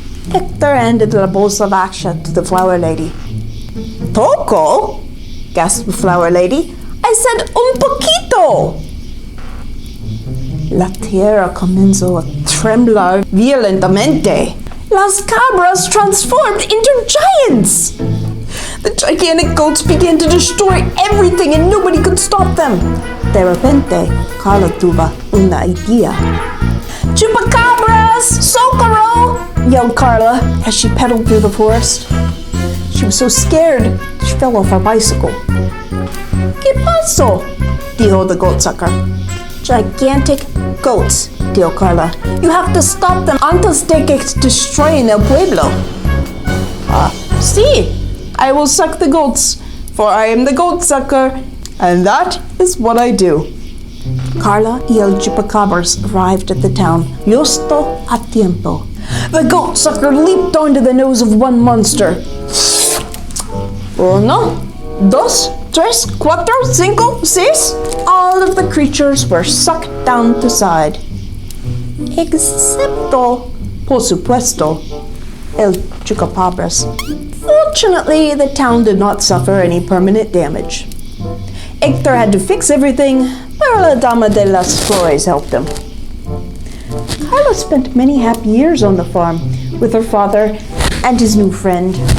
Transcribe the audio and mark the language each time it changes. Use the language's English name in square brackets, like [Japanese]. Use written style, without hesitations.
[English] Héctor handed [Spanish] la bolsa vaxa [English] to the flower lady. Poco? gasped the flower lady. I said [Spanish] un poquito! La tierra comenzó a temblar violentamente. Las cabras [English] transformed into giants! The gigantic goats began to destroy everything and nobody could stop them. [Spanish] De repente, Carla tuvo una idea. Chupacabras! Socorro! [English] yelled Carla as she pedaled through the forest. She was so scared, she fell off her bicycle. [Spanish] ¿Qué pasó? dijo [English] the goat sucker. Gigantic goats, [Spanish] dijo [English] Carla. You have to stop them [Spanish] antes de que destroyen el pueblo. [English] Sí, I will suck the goats, for I am the goat sucker, and that is what I do. [Spanish] Carla y el Chupacabras [English] arrived at the town [Spanish] justo a tiempo. [English] The goat sucker leaped onto the nose of one monster. [Spanish] Uno, dos, tres, cuatro, cinco, seis. [English] All of the creatures were sucked down to side. [Spanish] Excepto, por supuesto, el Chupacabras. [English] Fortunately, the town did not suffer any permanent damage. Héctor had to fix everything, [Spanish] pero la dama de las flores [English] helped him. Carla spent many happy years on the farm with her father and his new friend.